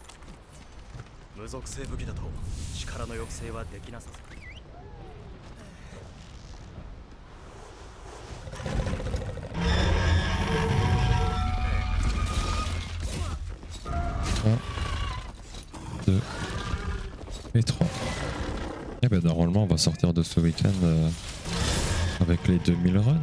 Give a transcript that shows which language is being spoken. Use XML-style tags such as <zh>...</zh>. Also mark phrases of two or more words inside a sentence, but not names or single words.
<ja>無属性武器だと力の抑制はできなさそう。</ja> <fr>Un, deux et trois. Et ben normalement on va sortir de ce week-end avec les 2000 runs.</fr>